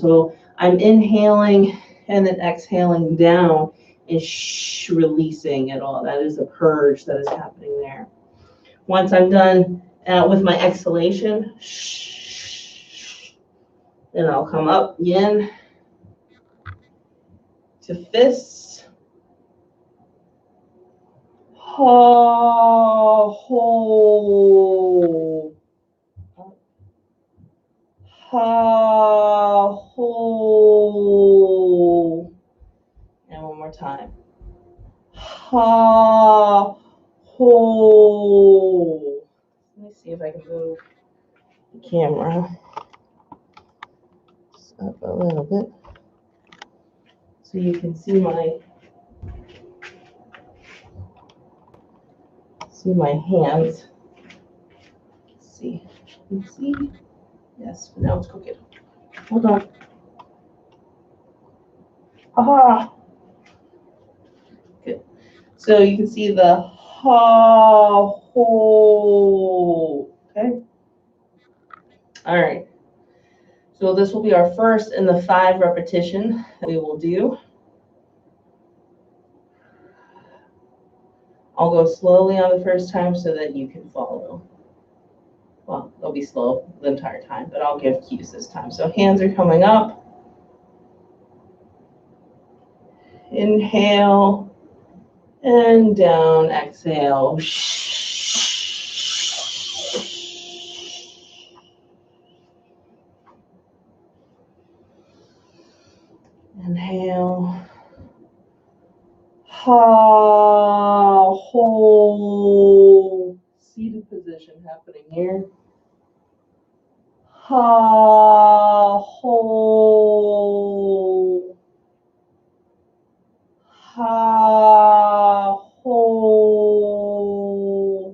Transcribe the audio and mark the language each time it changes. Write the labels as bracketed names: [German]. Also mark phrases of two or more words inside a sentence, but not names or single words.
[English] So I'm inhaling and then exhaling down and shh, releasing it all. That is a purge that is happening there. Once I'm done with my exhalation, shh, then I'll come up again to fists. Ha, ho. Ha, ho. And one more time. Ha, ho. Let me see if I can move the camera up a little bit so you can see my hands. Let's see. Let's see. Yes, but now it's cooking. Hold on. Aha. Good. So you can see the ha, ho. Okay. All right. So this will be our first in the 5 repetition that we will do. I'll go slowly on the first time so that you can follow. Well, they'll be slow the entire time, but I'll give cues this time. So hands are coming up. Inhale and down. Exhale. Inhale. Ha, ho. Seated position happening here. Ha, ho. Ha, ho.